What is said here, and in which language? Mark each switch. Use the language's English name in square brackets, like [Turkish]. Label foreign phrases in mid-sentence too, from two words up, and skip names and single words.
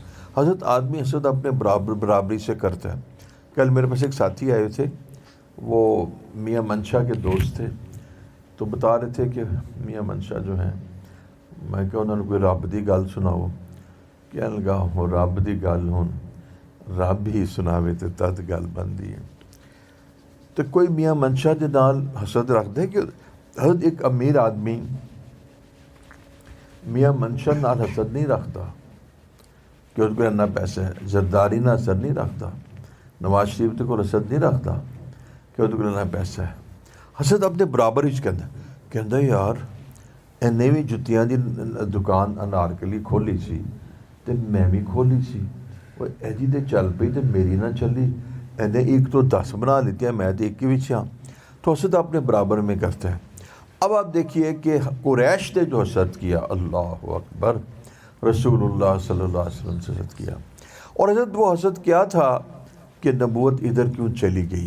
[Urdu] حضرت آدمی حسد اپنے برابری سے کرتا ہے. کل میرے پاس ایک ساتھی آئے تھے، وہ میاں منشا کے دوست تھے. تو بتا رہے تھے کہ میاں منشا جو ہیں، میں کہ انہوں نے [Punjabi] کوئی رب دی گل سناؤ. کہنے لگا ہو رب دی گل ہون رب ہی سناوے تے تد گل بندی ہے. [Urdu] تو [Punjabi] کوئی میاں منشا دے نال حسد رکھ دے [Urdu] کہ حضرت ایک امیر آدمی میاں منشر نال حسد نہیں رکھتا کہ اس کو اتنا پیسہ ہے، زرداری نہ حسد نہیں رکھتا، نواز شریف کو حسد نہیں رکھتا کہ اس کو اتنا پیسہ ہے۔ [Punjabi] حسد اپنے برابر ہی کہندا یار انہیں بھی جتیاں دی دکان انارکلی کھولی سی تے میں بھی کھولی سی، وہ ایجی تے چل پئی تے میری نہ چلی، انہیں ایک تو 10 بنا لیتی ہے، میں تو ایک ہی وچ ہاں۔ [Urdu] تو حسد اپنے برابر میں کرتا ہے۔ اب آپ دیکھیے کہ قریش نے جو حسد کیا، [Arabic] اللہ اکبر، [Urdu] رسول اللہ [Arabic] صلی اللہ علیہ وسلم [Urdu] سے حسد کیا، اور حضرت وہ حسد کیا تھا کہ نبوت ادھر کیوں چلی گئی۔